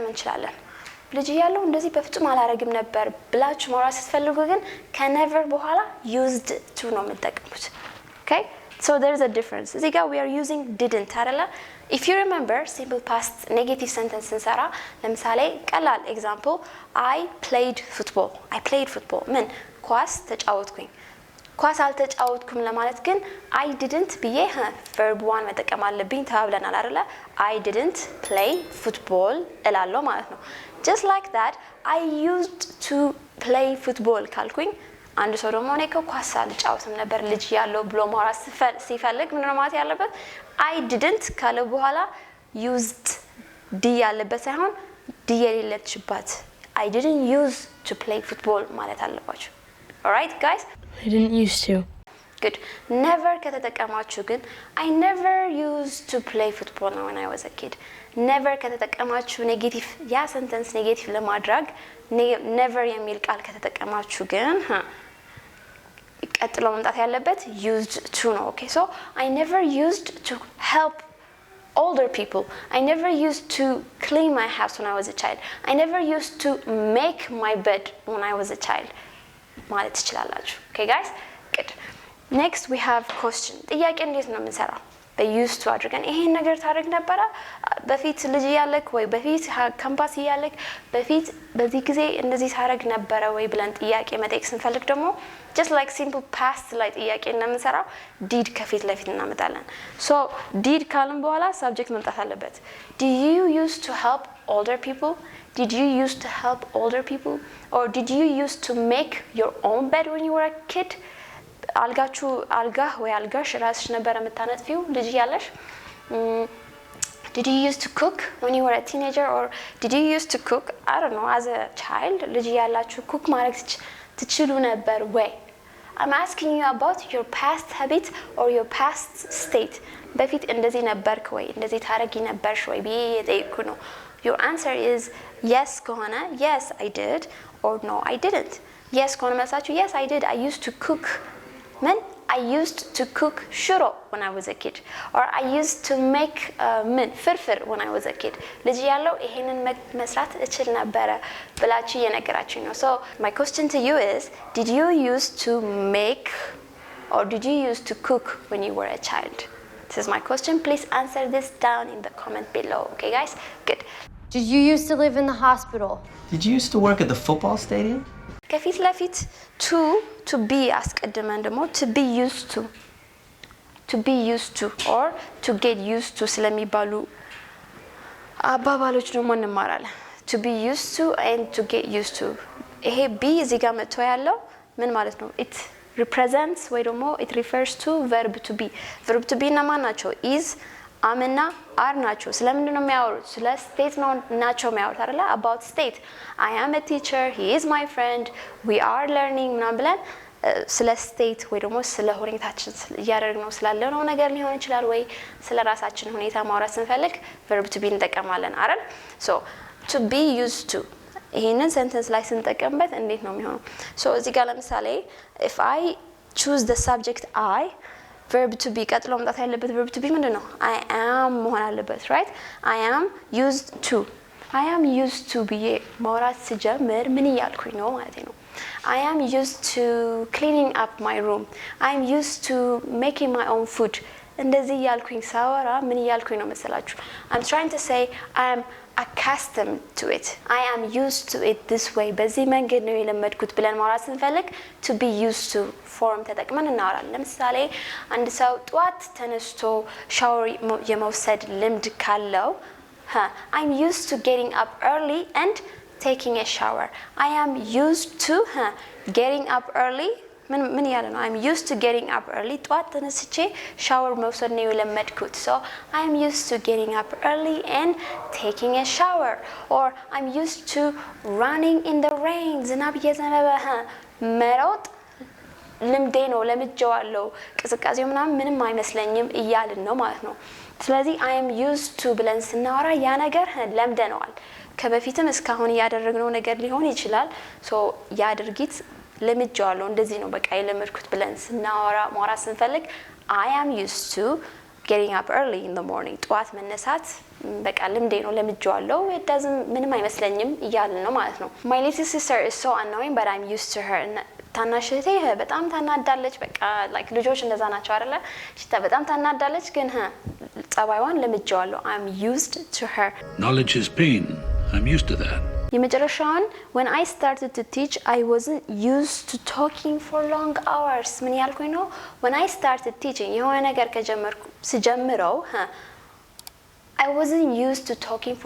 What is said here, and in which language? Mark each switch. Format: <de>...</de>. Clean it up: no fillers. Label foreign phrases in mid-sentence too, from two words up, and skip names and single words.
<am>እንችላለን ልጅ ያለው እንደዚህ በፍጹም አላረግም ነበር ብላችሁ ማውራት ስትፈልጉ ግን ከnever በኋላ</am> <en>used to</en> <am>ነው የምትጠቀሙት</am> <en>okay so there's a difference</en> <am>እዚህ ጋር</am> <en>we are using didn't አይደለ if you remember simple past negative sentence</en> <am>እንሰራ ለምሳሌ ቀላል</am> <en>example I played football</en> <am>ምን ኳስ ተጫወትኩኝ ኳስ አልተጫወትኩም ለማለት ግን</am> <en>I didn't</en> <am>ብዬ verb 1 መጠቀም አለብኝ ተባብለናል አይደለ</am> <en>I didn't play football</en> <am>እላለሁ ማለት ነው</am> <en>just like that I used to play football</en> <am>ካልኩኝ አንድ ሰው ደግሞ እኔ ኳስ አልጫወትም ነበር ልጅ ያለው ብሎ ማውራት ሲፈልግ ምን ነው ማለት ያለበት</am> <en>I didn't</en> <am>ካለ በኋላ used ዲ ያለበት ሳይሆን ዲ የሌለችበት</am> <en>I didn't use to play football</en> <am>ማለት አለባችሁ</am> <en>alright guys I didn't used to good never</en> <am>ከተጠቀማችሁ ግን</am> <en>I never used to play football when I was a kid never</en> <am>ከተጠቀማችሁ ኔጌቲቭ ያ ሰንተንስ ኔጌቲቭ ለማድረግ</am> <en>never</en> <am>የሚል ቃል ከተጠቀማችሁ ግን ቀጥሎ መምጣት ያለበት</am> <en>used to ነው okay so I never used to help older people I never used to clean my house when I was a child I never used to make my bed when I was a child</en> <am>ማለት ትችላላችሁ</am> <en>okay guys good next we have question</en> <am>ጥያቄ እንዴት ነው የምንሰራው በused to አድርገን ይሄን ነገር ታደርግ ነበር በፊት ልጅ ያለክ ወይ በፊት ካምፓስ ያለክ በፊት በዚህ ጊዜ እንደዚህ ታደርግ ነበር ወይ ብለን ጥያቄ መጠየቅ ስንፈልግ ደግሞ</am> <en>just like simple past</en> <am>ላይ ጥያቄ እንደምንሰራው did ከፊት ለፊት እናመጣለን so did ካልን በኋላ subject መምጣት አለበት</am> <en>did you used to help older people did you used to help older people or did you used to make your own bed when you were a kid</en> <am>አልጋህ ወይ አልጋሽ ራስሽ ነበር የምታነጥፊው ልጅ ያለሽ</am> <en>did you used to cook when you were a teenager or did you used to cook I don't know as a child</en> <am>ልጅ ያላችሁ</am> <en>cook</en> <am>ማድረግ ትችሉ ነበር ወይ</am> <en>I'm asking you about your past habit or your past state</en> <am>በፊት እንደዚህ ነበርክ ወይ እንደዚህ ታረጊ ነበርሽ ወይ ብዬ የጠየቅኩ ነው</am> <en>your answer is yes ከሆነ yes I did or no I didn't yes</en> <am>ከሆነ መልሳችሁ</am> <en>yes I did I used to cook Man, I used to cook shuro when I was a kid or I used to make ፍርፍር when I was a kid</en> <am>ልጅ ያለው ይሄንን መስራት እችል ነበር ብላችሁ የነገራችሁ ነው</am> <en>so my question to you is did you used to make or did you used to cook when you were a child this is my question please answer this down in the comment below okay guys good Did you used to live in the hospital? Did you used to work at the football stadium?</en> <am>ከፊት ለፊት</am> <en>to be</en> <am>አስቀድመን ደግሞ</am> <en>to be used to or to get used to</en> <am>ስለሚባሉ አባባሎች ደግሞ እንማራለን</am> <en>to be used to and to get used to</en> <am>ይሄ be እዚህ ጋር መጥቶ ያለው ምን ማለት ነው</am> <en>it represents</en> <am>ወይ ደግሞ</am> <en>it refers to verb to be</en> <am>እና ማን ናቸው is አምና አር ናቸው ስለምንድን ነው የሚያወሩት ስለ ስቴት ነው ናቸው የሚያወሩት አይደለ</am> <en>about state I am a teacher he is my friend we are learning</en> <am>ምናምን ብለን ስለ ስቴት ወይ ደግሞ ስለ ሁኔታችን እያደረግነው ስላለነው ነገር ሊሆን ይችላል ወይ ስለ ራሳችን ሁኔታ ማውራት ስንፈልግ</am> <en>verb to be</en> <am>እንጠቀማለን አይደል</am> <en>so to be used to</en> <am>ይሄንን sentence ላይ ስንጠቀምበት እንዴት ነው የሚሆነው so እዚህ ጋር ለምሳሌ</am> <en>if I choose the subject I verb to be</en> <am>ቀጥሎ መምጣት ያለበት</am> <en>verb to be</en> <am>ምንድነው</am> <en>I am</en> <am>መሆን አለበት</am> <en>right I am used to</en> <am>ብዬ ማውራት ስጀምር ምን እያልኩኝ ነው ማለት ነው</am> <en>I am used to cleaning up my room I am used to making my own food</en> <am>እንደዚህ እያልኩኝ ሳወራ ምን እያልኩኝ ነው መሰላችሁ</am> <en>I'm trying to say I am accustomed to it I am used to it this way</en> <am>በዚህ መንገድ ነው የለመድኩት ብለን ማውራት ስንፈልግ</am> <en>to be used to form</en> <am>ተጠቅመን እናወራለን ለምሳሌ አንድ ሰው ጧት ተነስቶ ሻወር የመውሰድ ልምድ ካለው</am> <en>I'm used to getting up early and taking a shower I am used to getting up early</en> <am>ምን ያለ ነው</am> <en>I'm used to getting up early</en> <am>ጧት ተነስቼ ሻወር መውሰድ ነው የለመድኩት</am> <en>so I'm used to getting up early and taking a shower or I'm used to running in the rain</en> <am>ዝናብ እየዘነበ መሮጥ ልምዴ ነው ለምጄዋለሁ ቅዝቃዜው ምንም አይመስለኝም እያልን ነው ማለት ነው ስለዚህ</am> <en>I am used to</en> <am>ብለን ስናወራ ያ ነገር ለምደነዋል ከበፊትም እስካሁን ያደረግነው ነገር ሊሆን ይችላል ሶ ያ ድርጊት ለምጄዋለሁ እንደዚህ ነው በቃ የለመድኩት ብለን ስናወራ ማውራት ስንፈልግ</am> <en>I am used to getting up early in the morning</en> <am>ጠዋት መነሳት በቃ ልምዴ ነው ለምጄዋለሁ</am> <en>it doesn't</en> <am>ምንም አይመስለኝም እያልን ነው ማለት ነው</am> <en>My little sister is so annoying but I'm used to her</en> <am>ታናሽቴ በጣም ታናዳለች በቃ like ልጆች እንደዛ ናቸው አይደለ ሽታ በጣም ታናዳለች ግን ጸባይዋን ለምጄዋለሁ</am> <en>I'm used to her Knowledge is pain I'm used to that የመጨረሻውን when I started to teach I wasn't used to talking for long hours</en> <am>ምን ያልኩኝ ነው</am> <en>when I started teaching</en> <am>የሆነ ነገር ከጀመርኩ ስጀምረው</am> <en>I wasn't used to talking for</en>